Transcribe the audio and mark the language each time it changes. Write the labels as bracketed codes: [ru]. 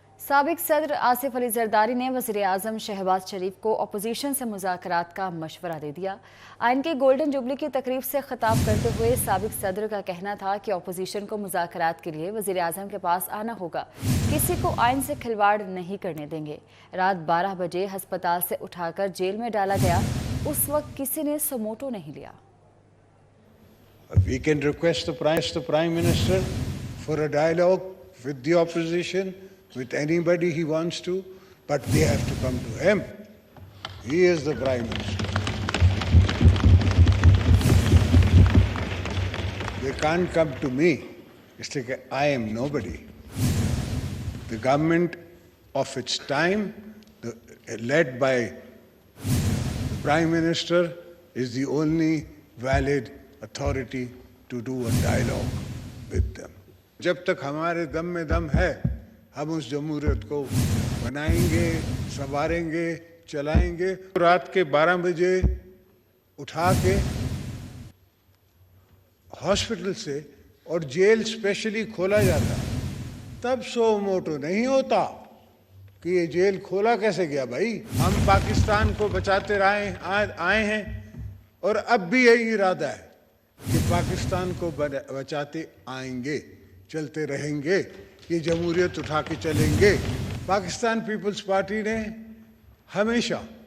[ur] سابق صدر آصف علی زرداری نے وزیر اعظم شہباز شریف کو اپوزیشن سے مذاکرات کا مشورہ دے دیا۔ آئین کی گولڈن جوبلی کی تقریب سے خطاب کرتے ہوئے سابق صدر کا کہنا تھا کہ اپوزیشن کو مذاکرات کے لیے وزیر اعظم کے پاس آنا ہوگا، کسی کو آئین سے کھلواڑ نہیں کرنے دیں گے۔ رات 12 بجے ہسپتال سے اٹھا کر جیل میں ڈالا گیا، اس وقت کسی نے سموٹو نہیں لیا۔ [en] We can request the Prime Minister for a dialogue with the opposition, with anybody he wants to, but they have to come to him. He is the Prime Minister. They can't come to me. It's like I am nobody. The government of its time, led by the Prime Minister, is the only valid authority to do a dialogue with them. [ur] جب تک ہمارے دم میں دم ہے ہم اس جمہوریت کو بنائیں گے، سنواریں گے، چلائیں گے۔ رات کے 12 بجے اٹھا کے ہاسپٹل سے اور جیل اسپیشلی کھولا جاتا تب سو موٹو نہیں ہوتا کہ یہ جیل کھولا کیسے گیا۔ بھائی ہم پاکستان کو بچاتے آئے ہیں اور اب بھی یہی ارادہ ہے کہ پاکستان کو بچاتے آئیں گے، چلتے رہیں گے، یہ جمہوریت اٹھا کے چلیں گے۔ پاکستان پیپلز پارٹی نے ہمیشہ